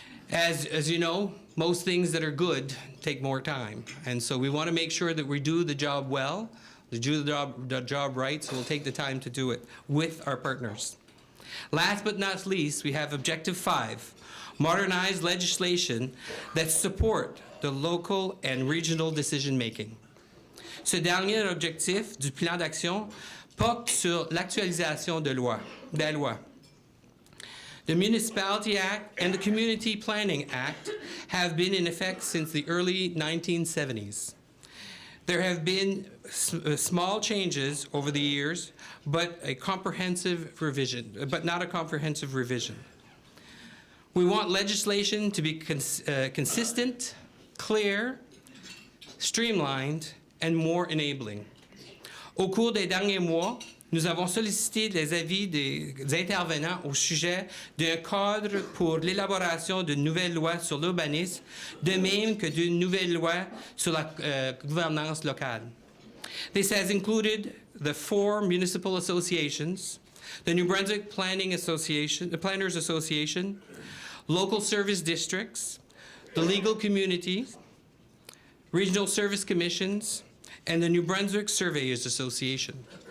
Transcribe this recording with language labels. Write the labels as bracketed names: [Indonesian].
[English] As you know, most things that are good take more time, and so we want to make sure that we do the job well, do the job right, so we'll take the time to do it with our partners. Last but not least, we have Objective 5, modernize legislation that support the local and regional decision-making. [French] Ce dernier objectif du plan d'action porte sur l'actualisation de la loi. [English] The Municipality Act and the Community Planning Act have been in effect since the early 1970s. There have been small changes over the years, but not a comprehensive revision. We want legislation to be consistent, clear, streamlined, and more enabling. [French] Au cours des derniers mois, nous avons sollicité les avis des intervenants au sujet d'un cadre pour l'élaboration d'une nouvelle loi sur l'urbanisme, de même que d'une nouvelle loi sur la gouvernance locale. [English] This has included the 4 municipal associations, the New Brunswick Planners Association, local service districts, the legal communities, regional service commissions, and the New Brunswick Surveyors Association.